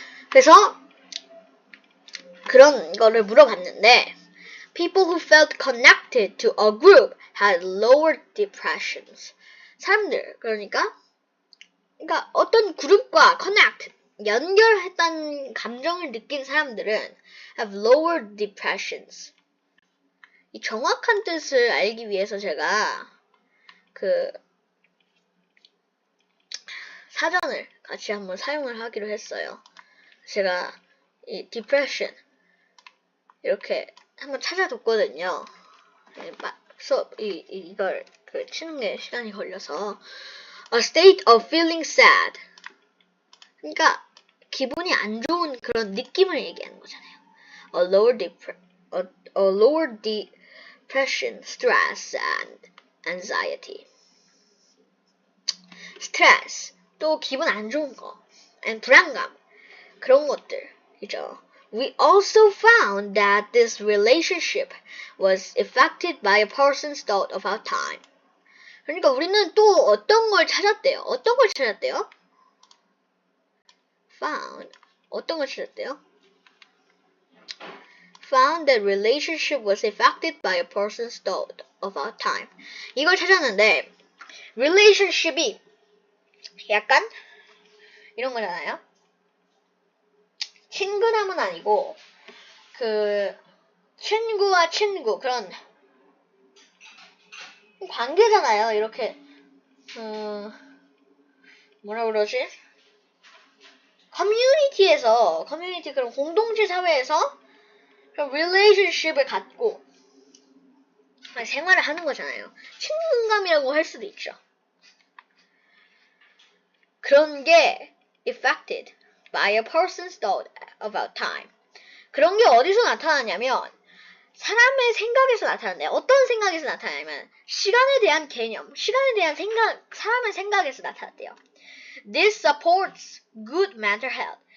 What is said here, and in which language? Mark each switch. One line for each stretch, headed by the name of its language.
Korean: 그래서 그런 거를 물어봤는데,
English: people who felt connected to a group had lower depressions.
Korean: 사람들, 그러니까 어떤 그룹과 connect, 연결했다는 감정을 느낀 사람들은
English: have lower depressions.
Korean: 이 정확한 뜻을 알기 위해서 제가 그 사전을 같이 한번 사용을 하기로 했어요. 제가 이 depression 이렇게 한번 찾아뒀거든요. 수업 이걸 치는 게 시간이 걸려서
English: a state of feeling sad.
Korean: 그러니까 기분이 안 좋은 그런 느낌을 얘기하는 거잖아요.
English: A lower depression, stress, and anxiety.
Korean: 스트레스, 또 기분 안 좋은 거, and 불안감, 그런 것들이죠.
English: We also found that this relationship was affected by a person's thought about time.
Korean: 그러니까 우리는 또 어떤 걸 찾았대요? 어떤 걸 찾았대요? 어떤 걸 찾았대요?
English: Found that relationship was affected by a person's thought about time.
Korean: 이걸 찾았는데 relationship이 약간 이런 거잖아요. 친근함은 아니고 친구와 친구 그런 관계잖아요. 이렇게 뭐라 그러지? 커뮤니티 그런 공동체 사회에서 그런 relationship을 갖고 생활을 하는 거잖아요. 친근감이라고 할 수도 있죠. 그런 게
English: affected by a person's thought about time.
Korean: 그런 게 어디서 나타나냐면 사람의 생각에서 나타난대요. 어떤 생각에서 나타나냐면 시간에 대한 개념, 시간에 대한 생각, 사람의 생각에서 나타났대요.
English: This supports good mental health.